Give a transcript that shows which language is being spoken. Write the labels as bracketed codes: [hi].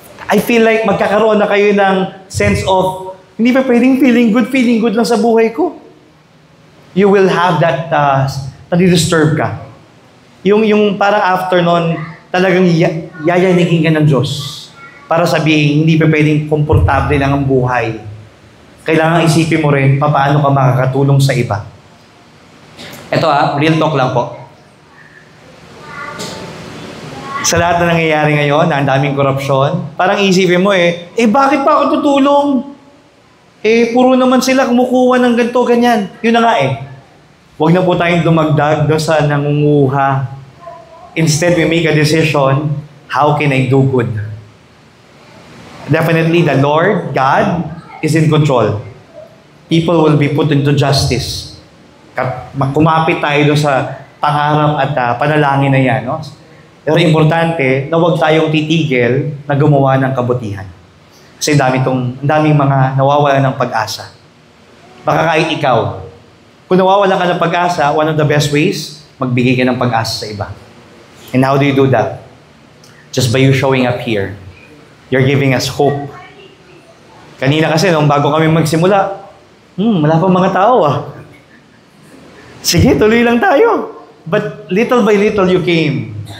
[en] I feel like [tl] magkakaroon na kayo ng sense of, hindi pa pwedeng feeling good lang sa buhay ko. [en] You will have that, [tl] nadi-disturb ka. Yung parang after nun, talagang yayanigin ka ng Diyos para sabihin, hindi pa pwedeng komportable lang ang buhay kailangan isipin mo rin paano ka makakatulong sa iba. Ito real talk lang po. Sa lahat na nangyayari ngayon, na ang daming korupsyon, parang isipin mo bakit pa ako tutulong? Puro naman sila kumukuha ng ganito, ganyan. Yun na nga Huwag na po tayong dumagdag doon sa nangunguha. [en] Instead, we make a decision, how can I do good? Definitely, the Lord, God, is in control. People will be put into justice. [tl] Kumapit tayo doon sa pangarap at panalangin na yan. No? Pero importante na huwag tayong titigil na gumawa ng kabutihan. Kasi daming mga nawawalan ng pag-asa. Baka kahit ikaw, kung nawawalan ka ng pag-asa, [en] one of the best ways, [tl] magbigay ka ng pag-asa sa iba. [en] And how do you do that? Just by you showing up here. You're giving us hope. [tl] Kanina kasi, nung bago kami magsimula, wala pang mga tao Sige, tuloy lang tayo. [en] But little by little you came.